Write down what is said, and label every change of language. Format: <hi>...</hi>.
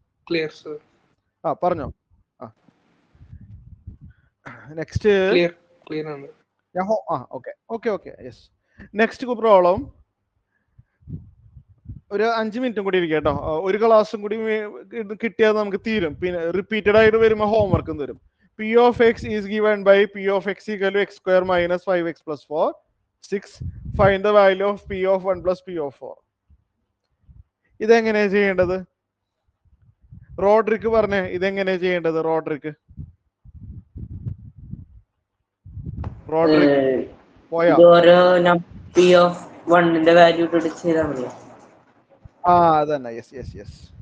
<ml>Clear sir. പറഞ്ഞോ. Next clear ആണ്. Okay yes. Next problem ഒരു 5 മിനിറ്റും കൂടി ഇരിക്കും കേട്ടോ. ഒരു ക്ലാസ്സും കൂടി കിട്ടിയാൽ നമുക്ക് തീരും. പിന്നെ റിപ്പീറ്റഡ് ആയിട്ട് വരുമ്പോൾ ഹോംവർക്കും തരും.</ml> <en>P of x is given by P of x equal to x square minus 5x plus 4. 6. Find the value of P of 1 plus P of 4.</en> <ml>ഇതെങ്ങനെയാണ് ചെയ്യേണ്ടത്? റോഡ്രിക്ക് പറഞ്ഞേ, ഇതെങ്ങനെയാണ് ചെയ്യേണ്ടത്? റോഡ്രിക്ക് പോയാ? P of 1 വാല്യൂ ഇട്ടിട്ട് ചെയ്താൽ മതി. അതന്നെ. യെസ്.</ml>